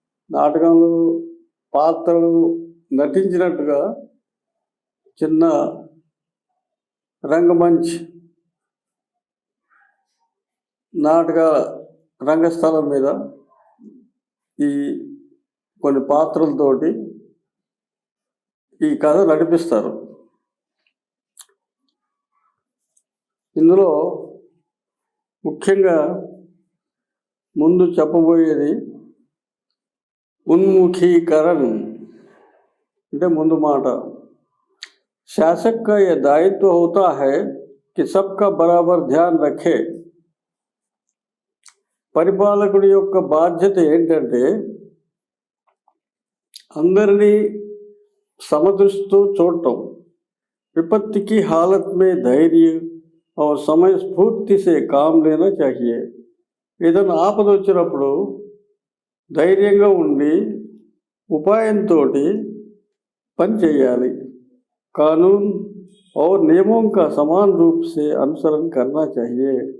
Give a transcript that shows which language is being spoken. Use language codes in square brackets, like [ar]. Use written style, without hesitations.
[te] నాటకంలో పాత్రలు నటించినట్టుగా చిన్న రంగమంచ్ నాటక రంగస్థలం మీద ఈ కొన్ని పాత్రలతోటి ఈ కథ నడిపిస్తారు. ఇందులో ముఖ్యంగా ముందు చెప్పబోయేది उन्मुखीकरण అంటే ముందు మాట. [hi] शासक का यह दायित्व होता है कि सबका बराबर ध्यान रखे. [te] పరిపాలకుడి యొక్క బాధ్యత ఏంటంటే అందరినీ సమదృష్టితో చూడటం. [hi] विपत्ति की हालत में धैर्य और समय स्फूर्ति से काम लेना चाहिए. [te] ఏదైనా ఆపద వచ్చినప్పుడు ధైర్యంగా ఉండి ఉపాయంతో పని చేయాలి. [hi] कानून और नियमों का समान रूप से अनुसरण करना चाहिए.